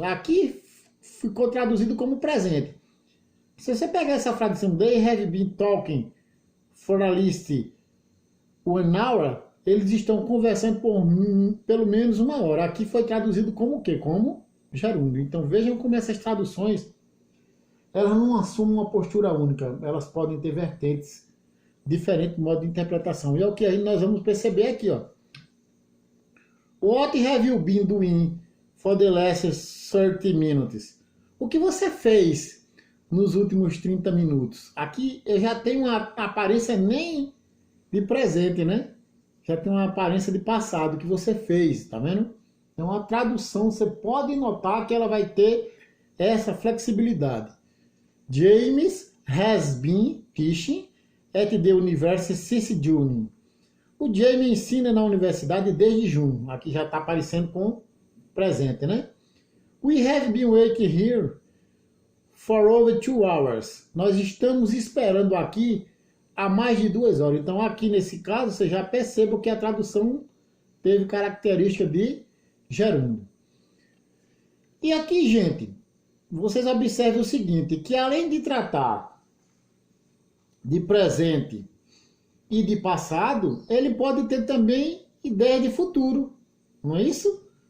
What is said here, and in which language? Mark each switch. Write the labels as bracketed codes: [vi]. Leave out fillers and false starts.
[pt] Aqui ficou traduzido como presente. Se você pegar essa frase, [en] they have been talking for at least 1 hour, [pt] eles estão conversando por pelo menos 1 hora. Aqui foi traduzido como o quê? Como gerúndio. Então vejam como essas traduções, elas não assumem uma postura única. Elas podem ter vertentes diferentes no modo de interpretação. E é o que aí nós vamos perceber aqui, ó. [en] What have you been doing for the last 30 minutes? [pt] O que você fez nos últimos 30 minutos? Aqui eu já tenho uma aparência nem de presente, né? Já tem uma aparência de passado que você fez, tá vendo? Então a tradução, você pode notar que ela vai ter essa flexibilidade. [en] James has been teaching at the university since June. [pt] O James ensina na universidade desde junho. Aqui já está aparecendo com presente, né? [en] We have been waiting here for over 2 hours. [pt] Nós estamos esperando aqui há mais de 2 horas. Então aqui nesse caso você já percebe que a tradução teve característica de gerúndio. E aqui, gente, vocês observem o seguinte, que além de tratar de presente e de passado, ele pode ter também ideia de futuro, não é isso?